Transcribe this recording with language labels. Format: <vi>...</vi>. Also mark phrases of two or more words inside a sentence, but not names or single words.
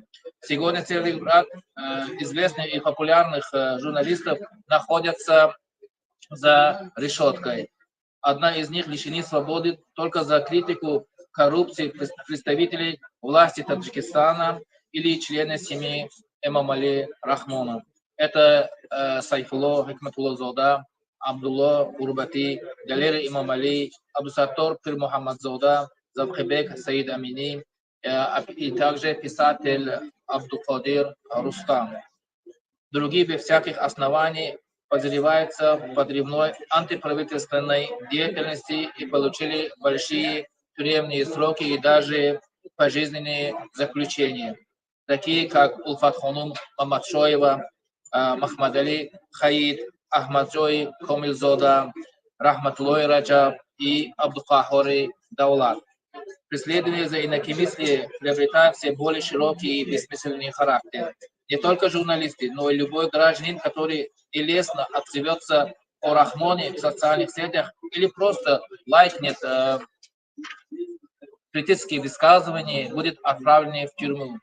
<ru>Сегодня целый ряд известных и популярных журналистов находятся за решеткой. Одна из них лишена свободы только за критику коррупции представителей власти Таджикистана или члены семьи Эмомали Рахмона. Это Сайфулло Хикматулло Зода, عبدالله غربتی، دلیر امام علی، عبدالستار Пир Мухаммадзода, Завхебек Саид Амини, и также писатель Абдулкадир Рустам. Другие без всяких оснований подозреваются в подрывной антиправительственной деятельности и получили большие тюремные сроки и даже пожизненные заключения, такие как Улфат Ханум Мамадшоева, Махмад Али Хаид, Ахмаджой Комилзода, Рахматуллой Раджаб и Абдулкахори Даулат. Преследование за инакомыслие приобретает все более широкий и бессмысленный характер. Не только журналисты, но и любой гражданин, который нелестно отзовется о Рахмоне в социальных сетях или просто лайкнет критические высказывания, будет отправлен в тюрьму.</ru>